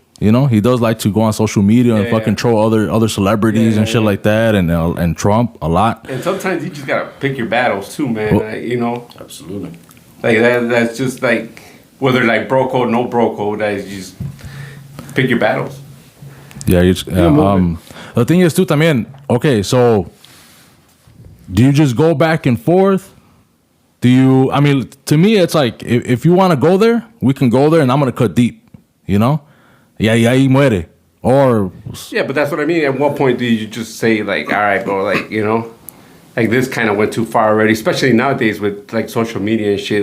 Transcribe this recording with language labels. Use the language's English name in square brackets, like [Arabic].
[English] He does like to go on social media and fucking troll other celebrities and shit like that, and Trump a lot. And sometimes you just gotta pick your battles too, man. Well, Absolutely. Like that's just like whether like bro code, no bro code. That is just pick your battles. Yeah. The thing is too, [Spanish] también. [English] Okay, so do you just go back and forth? Do you? I mean, to me, it's like if you want to go there, we can go there, and I'm gonna cut deep. [Spanish] Y ahí muere. [English] Or yeah, but that's what I mean. At what point do you just say like, all right, bro, like like this kind of went too far already, especially nowadays with like social media and shit.